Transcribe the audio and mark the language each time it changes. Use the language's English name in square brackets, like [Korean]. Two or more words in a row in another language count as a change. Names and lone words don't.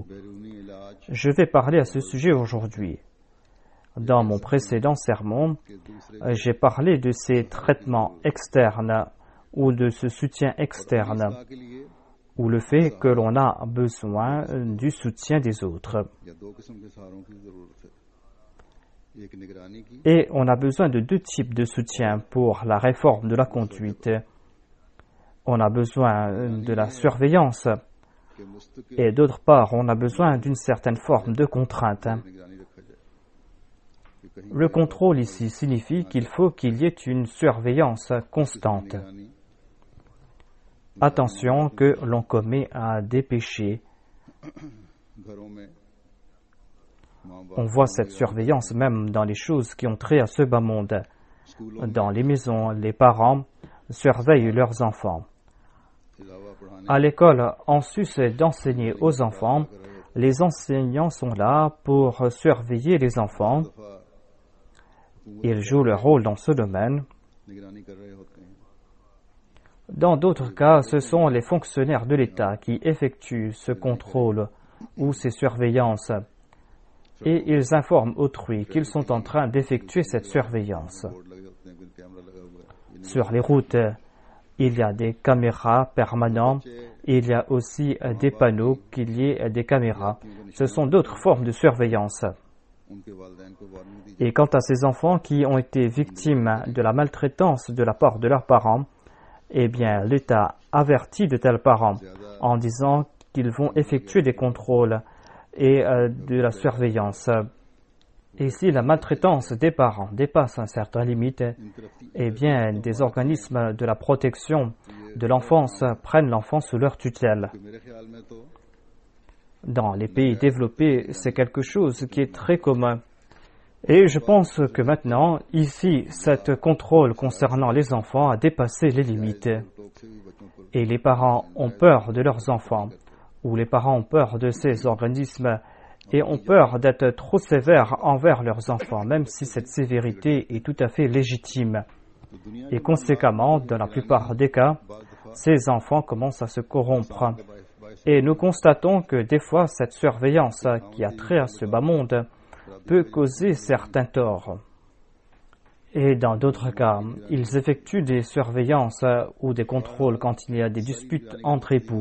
[French] Je vais parler à ce sujet aujourd'hui. Dans mon précédent sermon, j'ai parlé de ces traitements externes ou de ce soutien externe ou le fait que l'on a besoin du soutien des autres. [Urdu] یا دو قسم کے سہاروں کی ضرورت ہے، ایک نگرانی کی [French] Et on a besoin de deux types de soutien pour la réforme de la conduite. On a besoin de la surveillance [Urdu] کے مستقل [French] et d'autre part, on a besoin d'une certaine forme de contrainte. [Urdu] نگرانی رکھا جائے کہ کہیں [French] Le contrôle ici signifie qu'il faut qu'il y ait une surveillance constante. [Urdu] निगरानी [French] Attention que l'on commet des péchés. [Urdu] گھروں میں ماں [French] On [Urdu] बाप [French] voit cette surveillance même dans les choses qui ont trait à ce bas monde. [Urdu] स्कूलों [French] Dans les maisons, les parents surveillent leurs enfants. [Urdu] کے علاوہ پڑھانے [French] À l'école, en sus d'enseigner aux enfants, les enseignants sont là pour surveiller les enfants. [Urdu] दफा [French] Ils jouent leur rôle dans ce domaine. [Urdu] نگرانی کر رہے ہوتے ہیں. [French] Dans d'autres cas, ce sont les fonctionnaires de l'État qui effectuent ce contrôle ou ces surveillances. Et ils informent autrui qu'ils sont en train d'effectuer cette surveillance. [Urdu] بورڈ لگے ہوتے ہیں، کوئی کیمرہ لگا ہوا ہے. ये [French] Sur les routes, il y a des caméras permanentes. Il y a aussi des panneaux qu'il y ait des caméras. Ce sont d'autres formes de surveillance. [Urdu] ان کے والدین کو وارننگ دی [French] Et quant à ces enfants qui ont été victimes de la maltraitance de la part de leurs parents, eh bien, l'État avertit de tels parents en disant qu'ils vont effectuer des contrôles et de la surveillance. Et si la maltraitance des parents dépasse un certain limite, eh bien, des organismes de la protection de l'enfance prennent l'enfant sous leur tutelle. [Urdu] کہ میرے خیال میں تو [French] Dans les pays développés, c'est quelque chose qui est très commun. Et je pense que maintenant, ici, cet contrôle concernant les enfants a dépassé les limites. [Urdu] ٹوک سے بھی بچوں پر [French] Et les parents ont peur de leurs enfants, ou les parents ont peur de ces organismes, et ont peur d'être trop sévères envers leurs enfants, même si cette sévérité est tout à fait légitime. [Urdu] تو دنیا [French] Et conséquemment, dans la plupart des cas, ces enfants commencent à se corrompre. Et nous constatons que des fois, cette surveillance qui a trait à ce bas monde peut causer certains torts. Et dans d'autres cas, ils effectuent des surveillances ou des contrôles quand il y a des disputes entre époux.